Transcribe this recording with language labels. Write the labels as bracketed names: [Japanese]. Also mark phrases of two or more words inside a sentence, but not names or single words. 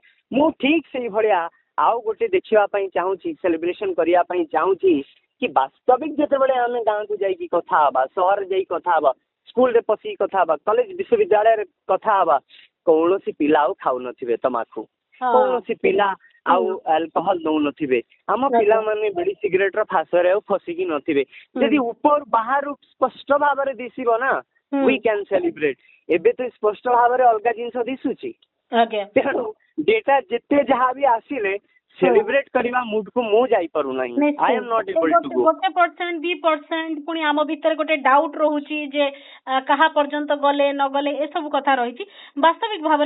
[Odia] ମୁଁ ଠିକ ସେଇଭଳିଆ ଆଉ ଗୋଟେ ଦେଖିବା ପାଇଁ ଚାହୁଁଛି, ସେଲିବ୍ରେସନ କରିବା ପାଇଁ ଚାହୁଁଛି କି ବାସ୍ତବିକ ଯେତେବେଳେ ଆମେ ଗାଁକୁ ଯାଇକି କଥା ହବା, ସହରରେ ଯାଇକି କଥା ହବା, ସ୍କୁଲରେ ପଶିକି କଥା ହବା, କଲେଜ ବିଶ୍ୱବିଦ୍ୟାଳୟରେ କଥା ହବା, କୌଣସି ପିଲା ଆଉ ଖାଉନଥିବେ ତମାଖୁ, କୌଣସି ପିଲା ଆଉ ଆଲକୋହଲ ନଉନଥିବେ, ଆମ ପିଲାମାନେ ବିଡି ସିଗାରେଟ ର ଫାଶରେ ଆଉ ଫସିକି ନଥିବେ। ଯଦି ଉପର ବାହାରୁ ସ୍ପଷ୍ଟ ଭାବରେ ଦିଶିବ ନା, [English] we can celebrate। [Odia] ଏବେ ତ ସ୍ପଷ୍ଟ ଭାବରେ ଅଲଗା ଜିନିଷ ଦିଶୁଛି। ତେଣୁ ଡେଟା ଯେତେ ଯାହା ବି ଆସିଲେ ସେଲିବ୍ରେଟ କରିବା ମୁଡକୁ ମୁଁ ଯାଇପାରୁନାହିଁ। [English] I am not able to go. [Odia] 1% 2% ପୁଣି ଆମ ଭିତରେ ଗୋଟେ ଡାଉଟ ରହୁଛି ଯେ କାହା ପର୍ଯ୍ୟନ୍ତ ଗଲେ ନ ଗଲେ ଏସବୁ କଥା ରହିଛି ବାସ୍ତବିକ ଭାବରେ।